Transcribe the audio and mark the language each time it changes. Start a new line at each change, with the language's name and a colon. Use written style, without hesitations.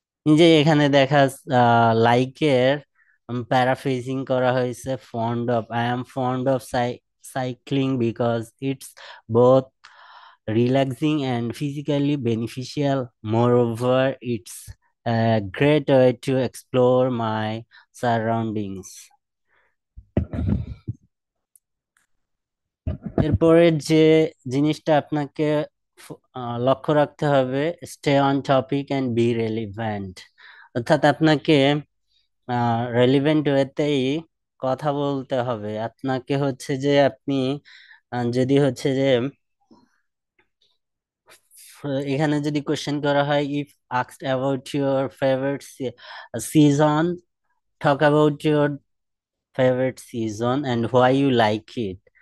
Bangla: এই যে এখানে দেখা লাইকের প্যারাফ্রেজিং করা হয়েছে fond of,
English: I am fond of cycling because it's both relaxing and physically beneficial. Moreover, it's a great way to explore my surroundings.
Bangla: এরপরে যে জিনিসটা আপনাকে লক্ষ্য রাখতে হবে,
English: Stay on topic and be relevant.
Bangla: অর্থাৎ আপনাকে রেলিভেন্ট ওয়েতেই কথা বলতে হবে। আপনাকে হচ্ছে যে আপনি যদি হচ্ছে যে এখানে যদি কোশ্চেন করা হয়,
English: If asked about your favourite season, talk about your favourite season and why you like it.